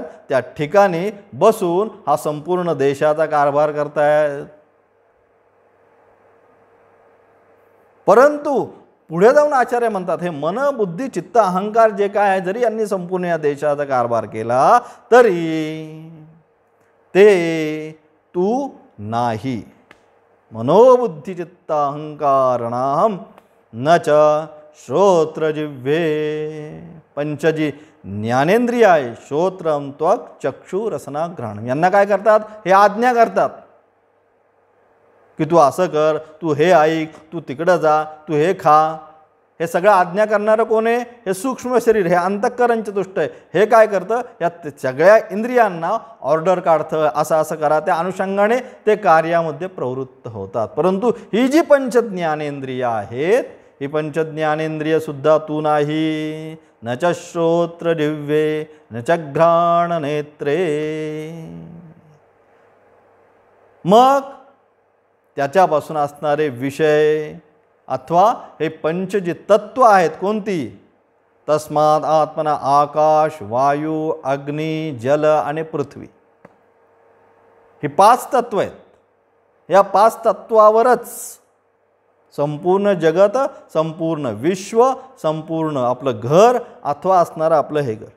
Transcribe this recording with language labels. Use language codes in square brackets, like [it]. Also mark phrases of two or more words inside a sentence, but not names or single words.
[mr] त्या ठिकाणी बसून हा संपूर्ण देशाचा कारभार करतायत. परंतु पुढे जाऊन आचार्य म्हणतात हे मन बुद्धी चित्त अहंकार जे काय आहे, जरी यांनी संपूर्ण या देशाचा कारभार केला तरी ते तू नाही. [sa] मनोबुद्धी चित्त अहंकारणाम न च श्रोत्र जिव्हे. [mr] पंचजी ज्ञानेंद्रिय आहे, [sa] श्रोत्रम त्वक चक्षु रसना घ्राण. [mr] यांना काय करतात? हे आज्ञा करतात की तू असं कर, तू हे ऐक, तू तिकडं जा, तू हे खा. हे सगळं आज्ञा करणारं कोण आहे? हे सूक्ष्म शरीर, हे अंतःकरण चतुष्ट आहे. हे काय करतं? या सगळ्या इंद्रियांना ऑर्डर काढतं, असं करा. त्या अनुषंगाने ते कार्यामध्ये प्रवृत्त होतात. परंतु ही जी पंचज्ञानेंद्रिय आहेत, ही पंचज्ञानेंद्रिय सुद्धा तू नाही. [sa] न च श्रोत्र दिव्ये न च घ्राण नेत्रे. [mr] मग त्याच्यापासून असणारे विषय अथवा हे पंच जी तत्व आहेत कोणती? [sa] तस्मात् आत्मना आकाश वायू अग्नी जल आणि पृथ्वी. [mr] ही 5 तत्व आहेत. या 5 तत्वावरच संपूर्ण जगत, संपूर्ण विश्व, संपूर्ण आपलं घर अथवा असणारं आपलं हे घर.